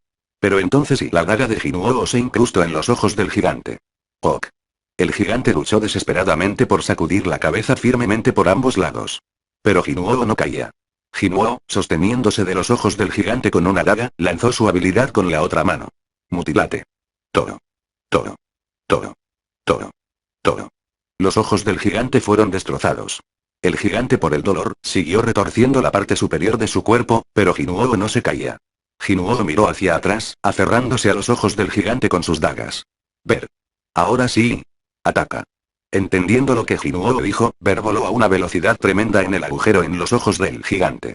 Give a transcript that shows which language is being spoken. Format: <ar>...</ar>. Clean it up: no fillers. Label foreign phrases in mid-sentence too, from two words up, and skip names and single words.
<es>Pero entonces la daga de Jinuo se incrustó en los ojos del gigante. Ok. El gigante luchó desesperadamente por sacudir la cabeza firmemente por ambos lados. Pero Jinuo no caía. Jinuo, sosteniéndose de los ojos del gigante con una daga, lanzó su habilidad con la otra mano. Mutilate. Toro. Toro. Toro. Toro. Toro. Los ojos del gigante fueron destrozados. El gigante, por el dolor, siguió retorciendo la parte superior de su cuerpo, pero Jinuo no se caía. Jinuo miró hacia atrás, aferrándose a los ojos del gigante con sus dagas. Ver. Ahora sí. Ataca. Entendiendo lo que Jinuo dijo, Ver voló a una velocidad tremenda en el agujero en los ojos del gigante.</es>